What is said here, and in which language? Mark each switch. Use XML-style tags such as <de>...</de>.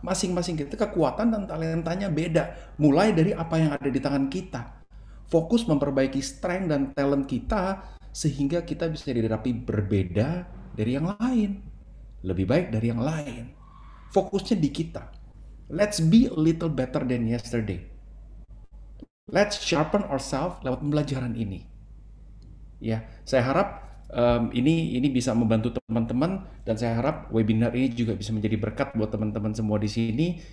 <id>Masing-masing kita kekuatan dan talentanya beda. Mulai dari apa yang ada di tangan kita. Fokus memperbaiki strength dan talent kita sehingga kita bisa dirapi berbeda dari yang lain, lebih baik dari yang lain. Fokusnya di kita.</id> <en>Let's be a little better than yesterday. Let's sharpen ourselves</en> <id>lewat pembelajaran ini. Ya, saya harap ini bisa membantu teman-teman, dan saya harap webinar ini juga bisa menjadi berkat buat teman-teman semua di sini.</id>